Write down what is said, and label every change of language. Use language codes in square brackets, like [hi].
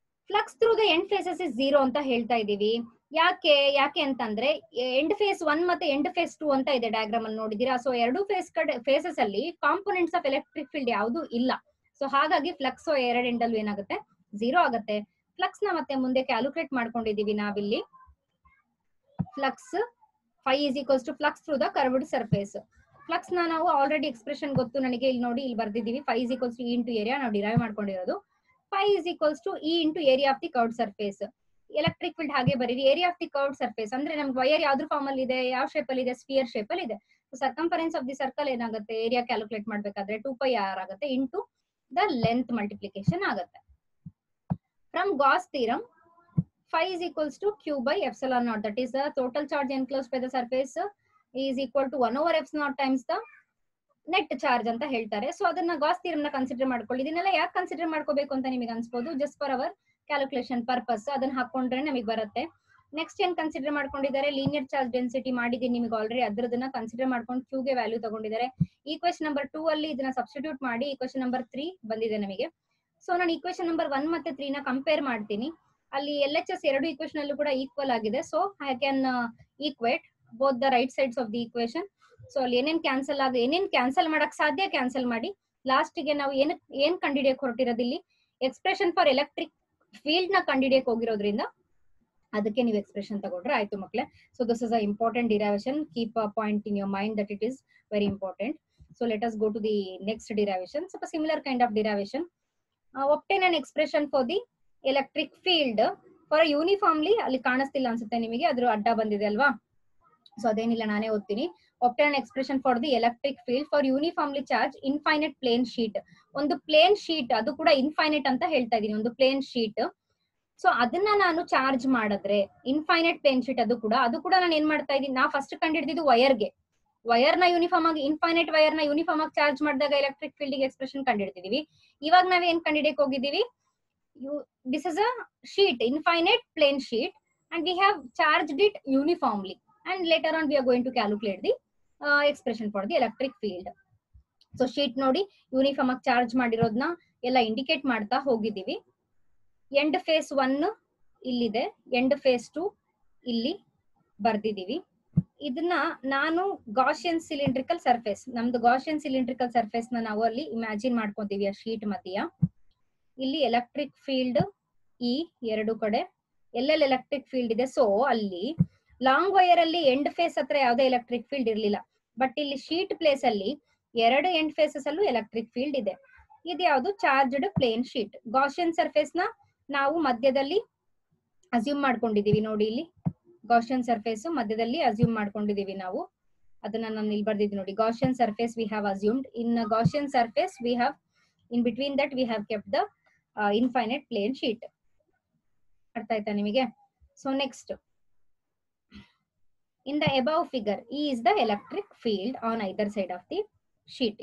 [kn] Flux through the end phases is 0 ಅಂತ ಹೇಳ್ತಾ ಇದೀವಿ. ಯಾಕೆ ಅಂತಂದ್ರೆ ಎಂಡ್ ಫೇಸ್ 1 ಮತ್ತೆ ಎಂಡ್ ಫೇಸ್ 2 ಅಂತ ಇದೆ ಡಯಾಗ್ರಾಮ್ ಅಲ್ಲಿ ನೋಡಿದೀರಾ. ಸೊ ಎರಡು ಫೇಸಸ್ ಅಲ್ಲಿ ಕಾಂಪೋನೆಂಟ್ಸ್ ಆಫ್ ಎಲೆಕ್ಟ್ರಿಕ್ ಫೀಲ್ಡ್ ಯಾವುದು ಇಲ್ಲ. ಸೊ ಹಾಗಾಗಿ ಫ್ಲಕ್ಸ್ ಎರಡು ಎಂಡ್ ಅಲ್ಲಿ ಏನಾಗುತ್ತೆ? 0 ಆಗುತ್ತೆ. ಫ್ಲಕ್ಸ್ ನ ಮತ್ತೆ ಮುಂದೆ ಕ್ಯಾಲ್ಕುಲೇಟ್ ಮಾಡ್ಕೊಂಡಿದೀವಿ ನಾವಿಲ್ಲಿ. [en] Flux phi is equals to flux through the curved surface. [kn] Flux ನ ನಾವು ಆಲ್ರೆಡಿ ಎಕ್ಸ್ಪ್ರೆಷನ್ ಗೊತ್ತು ನನಗೆ. ಇಲ್ಲಿ ನೋಡಿ, ಇಲ್ಲಿ ಬರ್ದಿದ್ದೀವಿ. [en] phi is equals to e into area [kn] ನಾವು ಡಿರೈವ್ ಮಾಡ್ಕೊಂಡಿರೋದು. [en] phi is equals to e into area of the curved surface. [kn] Electric field ಹಾಗೆ ಬರೀರಿ. Area of the curved surface ಅಂದ್ರೆ ನಮ್ಗೆ ವೈರ್ ಯಾವ್ದ್ರ ಫಾರ್ಮ್ ಅಲ್ಲಿ ಇದೆ? ಯಾವ ಶೇಪ್ ಅಲ್ಲಿ ಇದೆ? ಸ್ಫಿಯರ್ ಶೇಪ್ ಅಲ್ಲಿ ಇದೆ. ಸರ್ಕಂಫರೆನ್ಸ್ ಆಫ್ ದಿ ಸರ್ಕಲ್ ಏನಾಗುತ್ತೆ, ಏರಿಯಾ ಕ್ಯಾಲ್ಕುಲೇಟ್ ಮಾಡ್ಬೇಕಾದ್ರೆ 2πr ಆಗುತ್ತೆ ಇಂಟು ದ ಲೆಂತ್ ಮಲ್ಟಿಪ್ಲಿಕೇಶನ್ ಆಗುತ್ತೆ. [en] from Gauss theorem phi is equals to q by epsilon naught, that is the total charge enclosed by the surface is equal to 1 over epsilon naught times the net charge [kn] ಅಂತ ಹೇಳ್ತಾರೆ. So ಅದನ್ನ Gauss theorem ನ consider ಮಾಡ್ಕೊಳ್ಳಿ. ಇದನ್ನೆಲ್ಲ ಯಾಕೆ consider ಮಾಡ್ಕೋಬೇಕು ಅಂತ ನಿಮಗೆ ಅನ್ಸ್ಬೋದು, just for our calculation purpose ಅದನ್ನ ಹಾಕೊಂಡ್ರೆ ನಮಗೆ ಬರುತ್ತೆ. ನೆಕ್ಸ್ಟ್ ಏನ್ ಕನ್ಸಿಡರ್ ಮಾಡ್ಕೊಂಡಿದ್ದಾರೆ, ಲೀನಿಯರ್ ಚಾರ್ಜ್ ಡೆನ್ಸಿಟಿ ಮಾಡಿದೀನಿ ನಿಮಗೆ ಆಲ್ರೆಡಿ, ಅದರದನ್ನ ಕನ್ಸಿಡರ್ ಮಾಡ್ಕೊಂಡು ಕ್ಯೂ ಗೆ ವ್ಯಾಲ್ಯೂ ತಗೊಂಡಿದ್ದಾರೆ. ಈಕ್ವೇಶನ್ ನಂಬರ್ 2 ಅಲ್ಲಿ ಇದನ್ನ ಸಬ್ಸ್ಟಿಟ್ಯೂಟ್ ಮಾಡಿ ಈಕ್ವೇಶನ್ ನಂಬರ್ 3 ಬಂದಿದೆ ನಮಗೆ. ಸೊ ನಾನು ಈಕ್ವೇಶನ್ ನಂಬರ್ 1 ಮತ್ತೆ 3 ನ ಕಂಪೇರ್ ಮಾಡ್ತೀನಿ. ಅಲ್ಲಿ LHS ಎರಡು ಈಕ್ವೇಶನ್ ಅಲ್ಲೂ ಕೂಡ ಈಕ್ವಲ್ ಆಗಿದೆ. [en] So I can equate both the right sides of the equation. [kn] So ಅಲ್ಲಿ ಏನೇನ್ ಕ್ಯಾನ್ಸಲ್ ಮಾಡಕ್ ಸಾಧ್ಯ ಕ್ಯಾನ್ಸಲ್ ಮಾಡಿ, ಲಾಸ್ಟ್ ಗೆ ನಾವು ಏನ್ ಕಂಡಿಡಿಯಕ್ ಹೊರಟಿರೋದು, ಇಲ್ಲಿ ಎಕ್ಸ್ಪ್ರೆಷನ್ ಫಾರ್ ಎಲೆಕ್ಟ್ರಿಕ್ ಫೀಲ್ಡ್ ನ ಕಂಡಿಡಿಯಕ್ ಹೋಗಿರೋದ್ರಿಂದ ಅದಕ್ಕೆ ನೀವು ಎಕ್ಸ್ಪ್ರೆಷನ್ ತಗೊಂಡ್ರೆ ಆಯ್ತು ಮಕ್ಕಳೇ. [en] So this is a important derivation, keep a point in your mind that it is very important. So let us go to the next derivation, ಸ್ವಲ್ಪ similar kind of derivation. Obtain an expression for the electric field for uniformly, [kn] ಅಲ್ಲಿ ಕಾಣಿಸ್ತಿಲ್ಲ ಅನ್ಸುತ್ತೆ ನಿಮಗೆ, ಅದ್ರ ಅಡ್ಡ ಬಂದಿದೆ ಅಲ್ವಾ. So ಅದೇನಿಲ್ಲ, ನಾನೇ ಓದ್ತೀನಿ. [en] obtain an expression for the electric field for uniformly charged infinite plane sheet. [kn] ಒಂದು ಪ್ಲೇನ್ ಶೀಟ್, ಅದು ಕೂಡ ಇನ್ಫೈನೈಟ್ ಅಂತ ಹೇಳ್ತಾ ಇದೀನಿ, ಒಂದು ಪ್ಲೇನ್ ಶೀಟ್. ಸೊ ಅದನ್ನ ನಾನು ಚಾರ್ಜ್ ಮಾಡಿದ್ರೆ ಇನ್ಫೈನೈಟ್ ಪ್ಲೇನ್ ಶೀಟ್, ಅದು ಕೂಡ ನಾನು ಏನ್ ಮಾಡ್ತಾ ಇದೀನಿ, ನಾ ಫಸ್ಟ್ ಕಂಡಿಡಿದ್ದು ವೈರ್ ನ ಯೂನಿಫಾರ್ಮ್ ಆಗಿ, ಇನ್ಫೈನೈಟ್ ವೈರ್ ನ ಯೂನಿಫಾರ್ಮ್ ಆಗಿ ಚಾರ್ಜ್ ಮಾಡಿದಾಗ ಎಲೆಕ್ಟ್ರಿಕ್ ಫೀಲ್ಡ್ ಗೆ ಎಕ್ಸ್ಪ್ರೆಷನ್ ಕಂಡಿಡ್ತಿದೀವಿ. ಇವಾಗ ನಾವ್ ಏನ್ ಕಂಡಿಡಿಯಕ್ ಹೋಗಿದೀವಿ, [en] this is a sheet, infinite plane sheet, and we have charged it uniformly, and later on we are going to calculate the expression for the electric field. [kn] So sheet ನೋಡಿ uniform ಆಗಿ charge ಮಾಡಿರೋದನ್ನ ಎಲ್ಲ indicate ಮಾಡ್ತಾ ಹೋಗಿದೀವಿ. End face 1 ಇಲ್ಲಿದೆ, end face 2 ಇಲ್ಲಿ ಬರ್ದಿದೀವಿ. ಇದನ್ನ ನಾನು Gaussian cylindrical surface, ನಮ್ದು ಗಾಸಿಯನ್ ಸಿಲಿಂಡ್ರಿಕಲ್ ಸರ್ಫೇಸ್ ನ ನಾವು ಅಲ್ಲಿ ಇಮ್ಯಾಜಿನ್ ಮಾಡ್ಕೊಂತೀವಿ ಆ ಶೀಟ್ ಮಧ್ಯ. ಇಲ್ಲಿ ಎಲೆಕ್ಟ್ರಿಕ್ ಫೀಲ್ಡ್ ಈ ಎರಡು ಕಡೆ ಎಲ್ಲೆಲ್ಲಿ ಎಲೆಕ್ಟ್ರಿಕ್ ಫೀಲ್ಡ್ ಇದೆ. ಸೊ ಅಲ್ಲಿ ಲಾಂಗ್ ವೈರ್ ಅಲ್ಲಿ ಎಂಡ್ ಫೇಸ್ ಹತ್ರ ಯಾವುದೇ ಎಲೆಕ್ಟ್ರಿಕ್ ಫೀಲ್ಡ್ ಇರ್ಲಿಲ್ಲ, ಬಟ್ ಇಲ್ಲಿ ಶೀಟ್ ಪ್ಲೇಸ್ ಅಲ್ಲಿ ಎರಡು ಎಂಡ್ ಫೇಸಸ್ ಅಲ್ಲೂ ಎಲೆಕ್ಟ್ರಿಕ್ ಫೀಲ್ಡ್ ಇದೆ. ಇದು ಯಾವುದು, charged plane sheet. Gaussian surface ನ ನಾವು ಮಧ್ಯದಲ್ಲಿ ಅಸ್ಯೂಮ್ ಮಾಡ್ಕೊಂಡಿದೀವಿ. ನೋಡಿ ಇಲ್ಲಿ ಗಾಸಿಯನ್ ಸರ್ಫೇಸ್ ಮಧ್ಯದಲ್ಲಿ ಅಸ್ಯೂಮ್ ಮಾಡ್ಕೊಂಡಿದೀವಿ ನಾವು. ಅದನ್ನ ನಾನು ಇಲ್ಲಿ ಬರ್ದಿದ್ದೀನಿ ನೋಡಿ, [en] Gaussian surface we have assumed. In Gaussian surface we have, in between that we have kept the infinite plane sheet. [kn] ಅರ್ಥ ಆಯ್ತಾ ನಿಮಗೆ? [en] So next, in the above figure, E is the electric field on either side of the sheet.